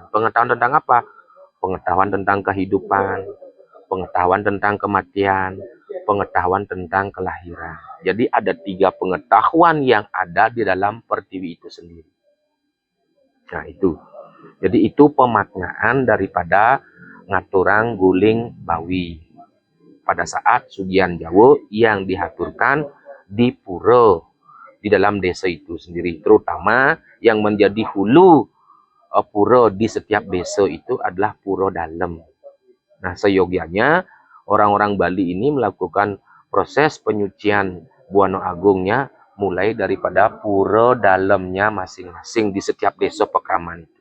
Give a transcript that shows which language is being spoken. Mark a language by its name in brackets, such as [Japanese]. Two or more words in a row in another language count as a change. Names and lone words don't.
[Indonesian] Pengetahuan tentang apa? Pengetahuan tentang kehidupan, pengetahuan tentang kematian, pengetahuan tentang kelahiran. Jadi ada 3 pengetahuan yang ada di dalam pertiwi itu sendiri. Nah, itu. Jadi itu pemaknaan daripada [Balinese] ngaturang guling bawi. [Indonesian] Pada saat Sugian Jawa yang dihaturkan di pura di dalam desa itu sendiri, terutama yang menjadi hulu pura di setiap desa itu adalah pura dalem. Nah, seyogianya orang-orang Bali ini melakukan proses penyucian Buana Agungnya mulai daripada pura dalamnya masing-masing di setiap desa pekraman itu.